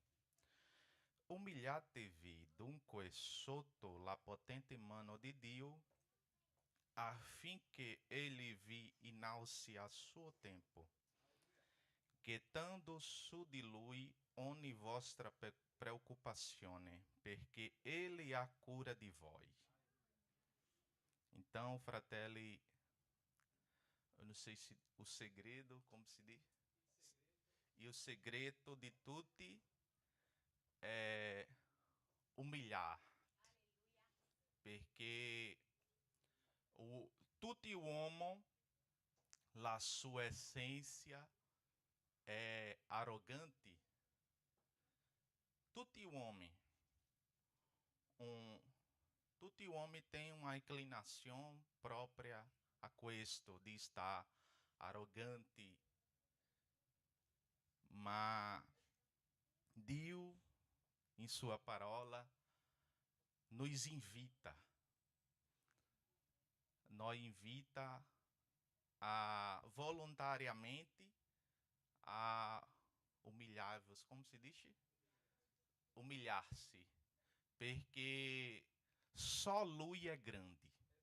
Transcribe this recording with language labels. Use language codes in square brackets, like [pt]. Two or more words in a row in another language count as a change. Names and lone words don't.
[it] Umiliatevi dunque sotto la potente mano di Dio, affinché Egli vi innalzi a suo tempo, gettando su di Lui ogni vostra preoccupazione, perché Ele ha cura di voi. [pt] Então, fratelli, eu não sei se o segredo, como se diz? E o segredo de tudo é humilhar. Porque tudo o homem, [it] la sua [pt] essência é arrogante. Tudo o homem tem uma inclinação própria a questo de estar arrogante, mas Dio, em sua parola, nos invita a voluntariamente a humilhar-vos, como se diz? Humilhar-se, porque só Lui é grande.